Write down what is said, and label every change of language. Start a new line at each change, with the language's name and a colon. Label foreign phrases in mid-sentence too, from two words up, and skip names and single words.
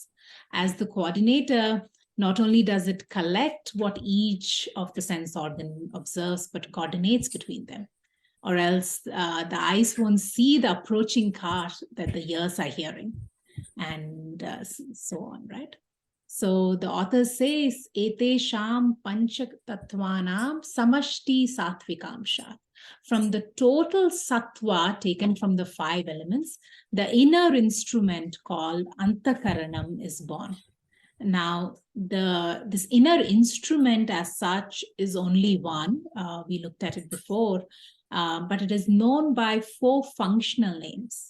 English: As the coordinator, not only does it collect what each of the sense organ observes, but coordinates between them. Or else the eyes won't see the approaching car that the ears are hearing, and so on, right? So the author says,
Sanskrit: Etesham panchatattvanam samashti sattvikamsha.
English: From the total sattva taken from the 5 elements, the inner instrument called antakaranam is born. Now, this inner instrument as such is only one. We looked at it before, but it is known by 4 functional names.